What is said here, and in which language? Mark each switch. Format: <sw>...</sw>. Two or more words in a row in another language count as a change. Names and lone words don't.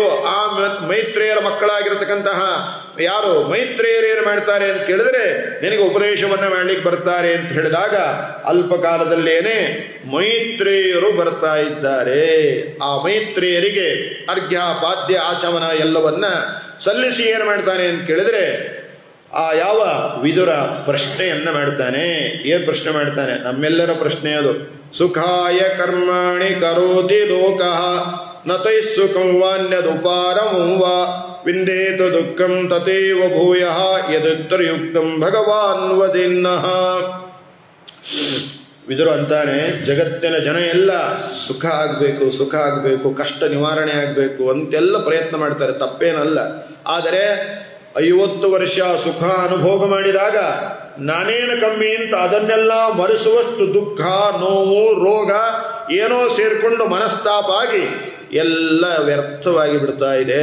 <kn>ಆ ಮೈತ್ರೇಯರ ಮಕ್ಕಳಾಗಿರತಕ್ಕಂತಹ ಯಾರು ಮೈತ್ರೇಯರು ಏನು ಮಾಡ್ತಾರೆ ಅಂತ ಕೇಳಿದ್ರೆ ನಿನಗೆ ಉಪದೇಶವನ್ನು ಮಾಡ್ಲಿಕ್ಕೆ ಬರ್ತಾರೆ ಅಂತ ಹೇಳಿದಾಗ ಅಲ್ಪ ಕಾಲದಲ್ಲೇನೆ ಮೈತ್ರೇಯರು ಬರ್ತಾ ಇದ್ದಾರೆ. ಆ ಮೈತ್ರೇಯರಿಗೆ ಅರ್ಘ್ಯ ಪಾದ್ಯ ಆಚಮನ ಎಲ್ಲವನ್ನ ಸಲ್ಲಿಸಿ ಏನು ಮಾಡ್ತಾನೆ ಅಂತ ಕೇಳಿದ್ರೆ ಆ ಯಾವ ವಿದುರ ಪ್ರಶ್ನೆಯನ್ನ ಮಾಡ್ತಾನೆ. ಏನ್ ಪ್ರಶ್ನೆ ಮಾಡ್ತಾನೆ? ನಮ್ಮೆಲ್ಲರ ಪ್ರಶ್ನೆ ಅದು.</kn> <sa>ಸುಖಾಯ ಕರ್ಮಾಣಿ ಕರೋತಿ ಲೋಕಃ ನತೈ ಸುಖಂ ವಾನ್ಯದುಪಾರಮಂ ವಾ ವಿಂದೇತು ದುಃಖಂ ತಥೈವ ಭೂಯಃ ಯದುತ್ತರಯುಕ್ತಂ ಭಗವಾನ್ ವದಿನ್ನಃ.</sa> <kn>ವಿದುರು ಅಂತಾನೆ, ಜಗತ್ತಿನ ಜನ ಎಲ್ಲ ಸುಖ ಆಗಬೇಕು, ಕಷ್ಟ ನಿವಾರಣೆ ಆಗಬೇಕು ಅಂತೆಲ್ಲ ಪ್ರಯತ್ನ ಮಾಡ್ತಾರೆ, ತಪ್ಪೇನಲ್ಲ. ಆದರೆ 50 ವರ್ಷ ಸುಖ ಅನುಭೋಗ ಮಾಡಿದಾಗ ನಾನೇನು ಕಮ್ಮಿ ಅಂತ ಅದನ್ನೆಲ್ಲ ಮರೆಸುವಷ್ಟು ದುಃಖ, ನೋವು, ರೋಗ ಏನೋ ಸೇರಿಕೊಂಡು ಮನಸ್ತಾಪ ಆಗಿ ಎಲ್ಲ ವ್ಯರ್ಥವಾಗಿ ಬಿಡ್ತಾ ಇದೆ.</kn>